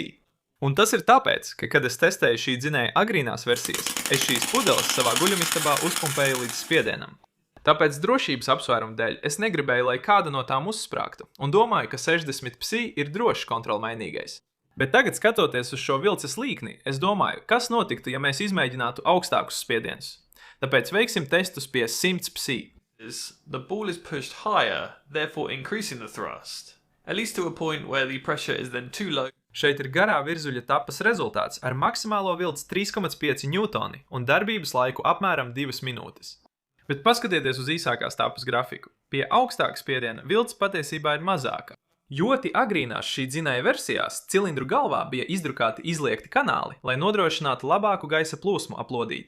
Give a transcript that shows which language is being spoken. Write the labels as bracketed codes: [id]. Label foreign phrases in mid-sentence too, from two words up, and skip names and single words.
[lv] Un tas ir tāpēc, ka, kad es testēju šī dzinēja agrīnās versijas, es šīs pudeles savā guļamistabā uzpumpēju līdz spiedienam. Tāpēc drošības apsvērumu dēļ es negribēju, lai kāda no tām uzsprāgtu, un domāju, ka 60 psi ir drošs kontrolmainīgais. Bet tagad, skatoties uz šo vilces līkni, es domāju, kas notiktu, ja mēs izmēģinātu augstākus spiedienus. Tāpēc veiksim testus pie 100 psi. [en] The ball is pushed higher, therefore increasing the thrust, at least to a point where the pressure is then too low. [lv] Šeit ir garā virzuļa tapas rezultāts ar maksimālo vilci 3,5 ņūtoni un darbības laiku apmēram 2 minūtes. Bet paskatieties uz īsākās tapas grafiku. Pie augstāka spiediena vilce patiesībā ir mazāka. Ļoti agrīnās šī dzinēja versijās cilindru galvā bija izdrukāti izliekti kanāli, lai nodrošinātu labāku gaisa plūsmu aplodīti.